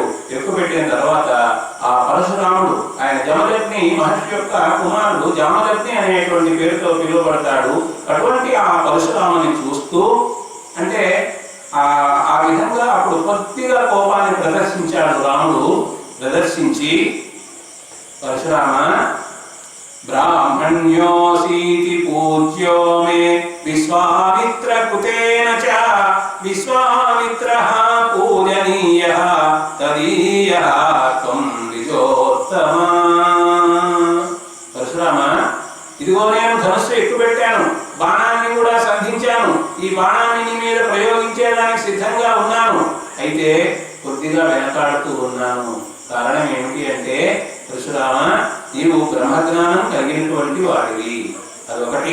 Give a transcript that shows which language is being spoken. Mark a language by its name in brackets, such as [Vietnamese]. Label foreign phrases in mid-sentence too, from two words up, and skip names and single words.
[Telugu] ఎక్కుపెట్టిన తర్వాత ఆ పరశురాముడు, ఆయన జమదగ్ని మహర్షి యొక్క కుమారుడు, జామదగ్ని అనేటువంటి పేరుతో పిలువబడతాడు. అటువంటి ఆ పరశురాముని చూస్తూ, అంటే ఆ విధంగా అప్పుడు కొద్దిగా కోపాన్ని ప్రదర్శించాడు రాముడు. [Sanskrit] ప్రదర్శించి, పరశురామ బ్రాహ్మణ్య धन्योऽसीति पूज्यो मे विश्वामित्रकृतेन च विश्वामित्रः पूजनीयः तदीयः त्वं द्विजोत्तमा। [Telugu] పరశురామ, ఇదిగో నేను ధనుస్సు ఎక్కుపెట్టాను, బాణాన్ని కూడా సంధించాను, ఈ బాణాన్ని నీ మీద ప్రయోగించేదానికి సిద్ధంగా ఉన్నాను. అయితే కొద్దిగా వెనకాడుతూ ఉన్నాను. కారణం ఏమిటి అంటే, పరశురామ, నీవు బ్రహ్మజ్ఞానం కలిగినటువంటి వాడివి, అదొకటి.